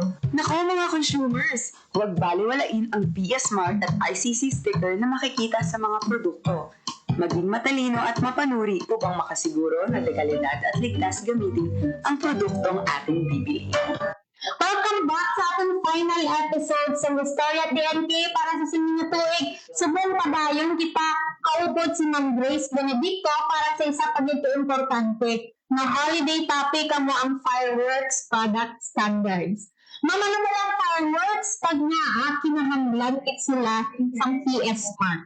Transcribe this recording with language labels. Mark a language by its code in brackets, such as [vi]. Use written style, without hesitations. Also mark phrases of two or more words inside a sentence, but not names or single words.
[tl] Nako mga consumers, huwag baliwalain ang PS Mark at ICC sticker na makikita sa mga produkto. Maging matalino at mapanuri upang makasiguro na legalidad at ligtas gamitin ang produktong ating bibili. [en] Welcome back [hil] sa ating final episode sa Historia TNK para sa sining tuig. Subong padayon kita kaupod si Ma'am Grace Benedicto para sa isa pa dito importante na holiday topic amo ang [en] fireworks product standards. [hil] Ma'am, ano ba ang fireworks? Pag nga kinahanglan kit sila sa PS Mark.